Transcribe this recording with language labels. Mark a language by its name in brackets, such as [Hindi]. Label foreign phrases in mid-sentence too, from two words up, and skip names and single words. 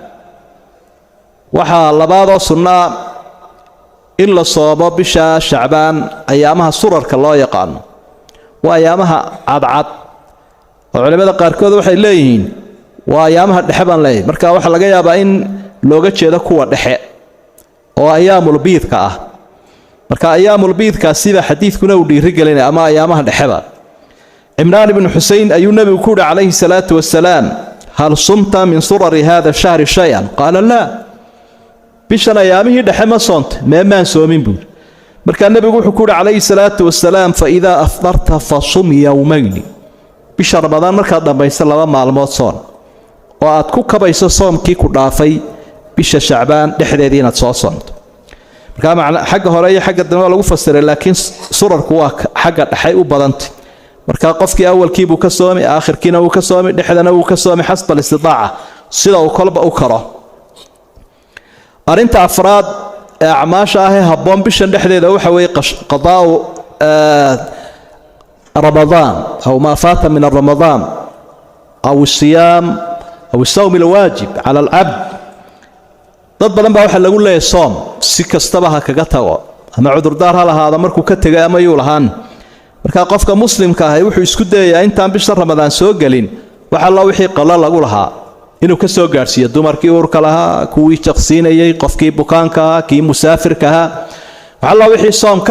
[Somali] waxa labaadoo sunna in la soomo bisha shacbaan ayaamaha surarka loo yaqaan waa ayaamaha cadcad culimada qaarkood waxay leeyihiin waa ayaamaha dhexe baan leeyahay marka waxa laga yaabaa in looga jeedo kuwa dhexe oo ayaamul biidka ah marka ayaamul biidka sida xadiidkuna uu dhiiri gelinay ama ayaamaha dhexeba Imraan ibn Husayn ayuu nabigu ku yiri [Arabic] عليه الصلاة والسلام هل صمت من سرر هذا الشهر شيئا قال لا [Somali] bishan ayaamihi dhexe ma soonta meemaan soomin buu marka nabigu wuxuu ku yiri [Arabic] عليه الصلاة والسلام فإذا أفطرت فصم يومين [Somali] bisha ramadaan marka dambaysa laba maalmood soon oo aad ku kabayso soomkii ku dhaafay bisha shacbaan dhexdeedii inaad soo soonto marka xagga hore iyo xagga dambe lagu fasiray laakiin surarku waa xagga dhaxay u badantay marka qofkii awalkii buu ka soomay aakhirkiina uu ka soomay dhexdana uu ka soomay xasba istidaaca sida uu kolba u karo arinta afraad acmaasha ah ee habboon bishan dhexdeeda waxa weeye qadaa [Arabic] رمضان أو ما فات من رمضان أو الصيام أو الصوم الواجب على العبد [Somali] dad badan baa waxa lagu leeyahay soom si kastaba ha kaga tago ama cudur daar ha lahaado markuu ka tagay ama yuu lahaan marka qofka muslimka ah wuxuu isku dayayaa intaan bisha Ramadaan soo galin waxa la wixii qala lagu lahaa inuu ka soo gaarsiyo dumarkii uurka lahaa kuwii jaqsiinayay qofkii bukaanka kii musaafirka waxa la wixii soom kal